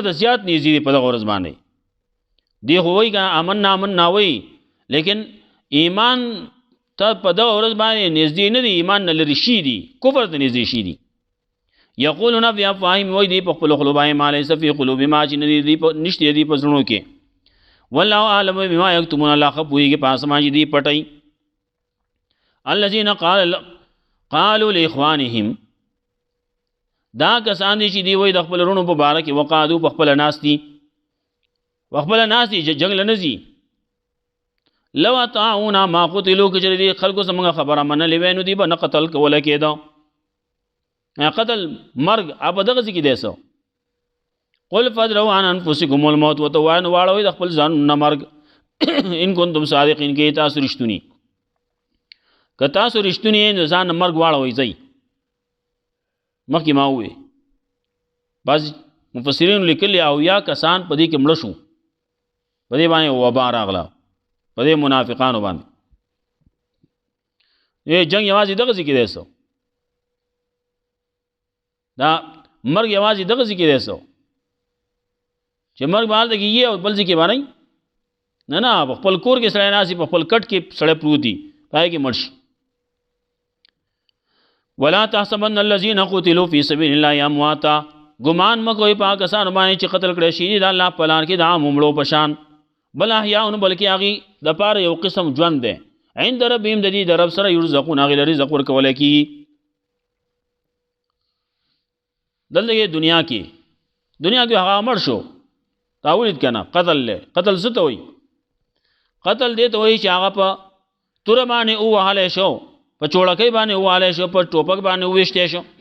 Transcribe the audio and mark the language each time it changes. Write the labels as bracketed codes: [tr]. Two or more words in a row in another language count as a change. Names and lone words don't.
[ps] د زیات نږدې دی په دغه ورځ باندې دی خو وایي که آمنا وایي لیکن ایمان ته په دغه ورځ باندې نږدې نه دی ایمان نه لرې شي دي کفر ته نږدې شي دي [ar] یقولون بافواههم [ps] وایي دی په خپلو خولو باندې [ar] ما لیس فی قلوبهم [ps] ما چې نشته دی په زړونو کې [ar] والله اعلم بما یکتمون [ps] الله ښه پوهېږي په هغه څه باندې چې دوی پټوي [ar] الذین قالوا لاخوانهم [ps] دا کسان دي چې دی وایي د خپل وروڼو په باره کې وقعدو په خپله ناست دي جنګ له نه ځي [ar] لو اطاعونا ما قتلوا [ps] که چېرې دې خلکو زموږ خبره منلې وی نو دوی به نه قتل کوله کېده قتل مرګ په دغه ځای کې دی څه [ar] قل فادروا عن انفسکم الموت [ps] ورته ووایه نو واړوئ د خپل ځانونه مرګ [ar] ان کنتم صادقین [ps] کې تاسو رښتوني که تاسو رښتوني یې نو ځان نه مرګ واړوئ ځئ مخکې ما ووې بعض مفسرینو لیکلي اویا کسان په دې کې مړه شو په دې باندې وبا راغله په دې منافقانو باندې جنګ یوازې دغه ځای کې دی څه دا مرګ یوازې دغه ځای کې دی څه چې مرګ به هلته کېږي او بل ځای کې به نه نه په خپل کور کې سړی ناست په خپل کټ کې سړی پروت دي په هغې کې مړ شي [ar] ولا تحسبن الذين قتلوا في سبيل الله امواتا [ps] ګمان مه کوئ په هغه کسانو باندې چې قتل کړی شي د الله په لار کې د عامو مړو په شان [ar] بل احیاء [ps] بلکې هغې دپاره یو قسم ژوند دی [ar] عند ربهم [ps] د دې د رب سره یرزقون هغې له رزق ورکولی کېږي دلته کې دنیا کې هغه مړ شو تا ولید که نه قتل دی قتل څه ته وایي قتل دې ته وایي چې هغه په توره باندې ووهلی شو په چوړکۍ باندې ووهلی شو په ټوپک باندې وویشتی شو